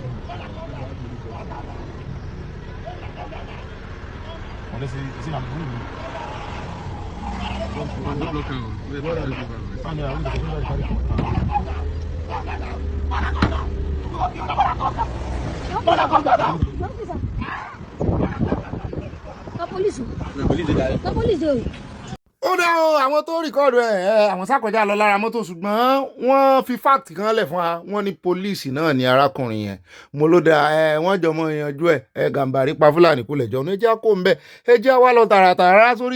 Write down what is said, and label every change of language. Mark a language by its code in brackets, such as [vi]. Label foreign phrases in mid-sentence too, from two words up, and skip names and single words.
[pt] Olha esse nome bonito. Mandou bloco. Ah, não, não [yo] ó dá o àwọn tó rìkọ́ọ̀dù àwọn sákọjá lọ lára mọ́tò ṣùgbọ́n wọ́n fi fáàtì kan lẹ̀ fún wa wọ́n ní pólíìsì náà ní arákùnrin yẹn mo ló da wọ́n jọ mọ ìyanjú gàǹbàrí pa fúlàní kó lẹ̀ jọ ní ẹjẹ́ kó ń bẹ̀ ẹjẹ́ wá lọ tààràtàrà sórí